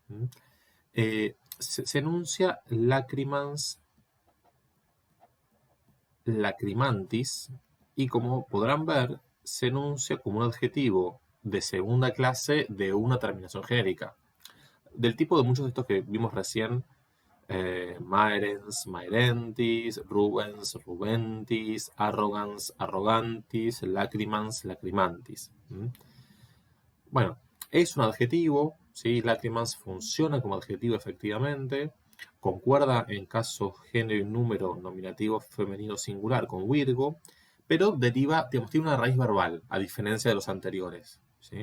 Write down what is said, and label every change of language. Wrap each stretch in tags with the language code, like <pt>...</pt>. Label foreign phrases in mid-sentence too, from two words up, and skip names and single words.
<es>Se enuncia</es> <la>lacrimans, lacrimantis,</la> <es>y como podrán ver, se enuncia como un adjetivo de segunda clase de una terminación genérica. Del tipo de muchos de estos que vimos recién,</es> <la>maerens, maerentis, rubens, rubentis, arrogans, arrogantis, lacrimans, lacrimantis.</la> <es>Bueno, es un adjetivo, ¿sí? Lacrimans funciona como adjetivo efectivamente, concuerda en caso género y número nominativo femenino singular con Virgo, pero deriva, digamos, tiene una raíz verbal, a diferencia de los anteriores, ¿sí?</es>